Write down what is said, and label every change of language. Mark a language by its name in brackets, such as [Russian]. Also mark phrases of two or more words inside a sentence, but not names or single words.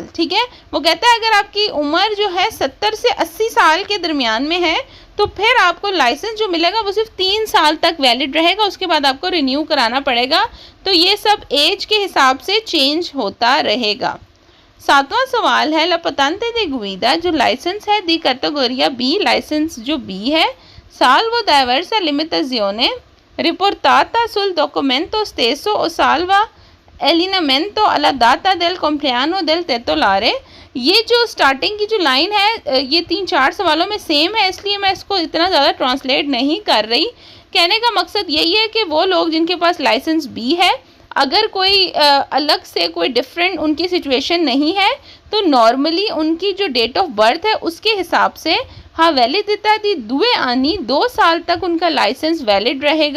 [Hindi] ठीक है, वो कहता है अगर आपकी उम्र जो है 70 से 80 साल के दरमियान में है तो फिर आपको लाइसेंस जो मिलेगा वो सिर्फ 3 साल तक वैलिड रहेगा, उसके बाद आपको रिन्यू कराना पड़ेगा। तो ये सब एज के हिसाब से चेंज होता रहेगा। 7वां सवाल है [Italian] la patente di guida, [Hindi] जो लाइसेंस है [Italian] di categoria B, [Hindi] लाइसेंस जो बी है, [Italian] salvo diversa limitazione riportata sul documento stesso o salvo allineamento alla data del compleanno del titolare। [Hindi] ये जो स्टार्टिंग की जो लाइन है ये 3-4 सवालों में सेम है, इसलिए मैं इसको इतना ज़्यादा ट्रांसलेट नहीं कर रही। कहने का मकसद यही है कि वो लोग जिनके पास लाइसेंस बी है, अगर कोई अलग से कोई डिफरेंट उनकी सिचुएशन नहीं है तो नॉर्मली उनकी जो [English] date of birth [Hindi] है उसके हिसाब से हाँ [Italian] validità di 2 anni [Hindi] 2 साल तक उनका लाइसेंस वैलिड रहेगा।